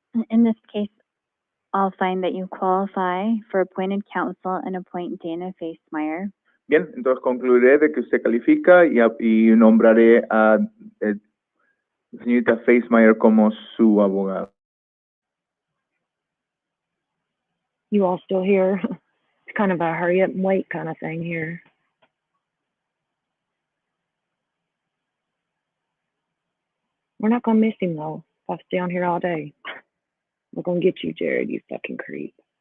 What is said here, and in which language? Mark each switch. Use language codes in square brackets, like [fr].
[en] in this case, I'll find that you qualify for appointed counsel and appoint Dana Facemeyer. [es] Bien, entonces concluiré de que usted califica y nombraré a señorita Facemeyer como su abogado. [en] You all still here? It's kind of a hurry up and wait kind of thing here. We're not going to miss him, though. I'll stay on here all day. We're going to get you, Jared, you fucking creep.